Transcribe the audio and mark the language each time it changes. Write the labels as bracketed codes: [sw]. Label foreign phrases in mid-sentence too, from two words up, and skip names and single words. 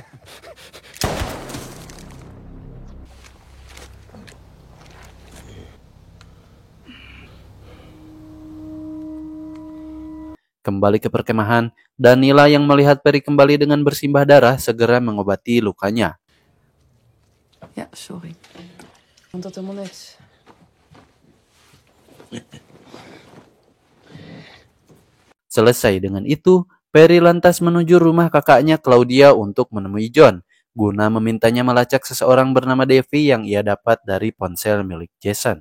[id] Kembali ke perkemahan, Danila yang melihat Perry kembali dengan bersimbah darah segera mengobati lukanya. [nl] Ja, sorry. Want dat helemaal niks. [id] Selesai dengan itu, Perry lantas menuju rumah kakaknya Claudia untuk menemui John, guna memintanya melacak seseorang bernama Devi yang ia dapat dari ponsel milik Jason.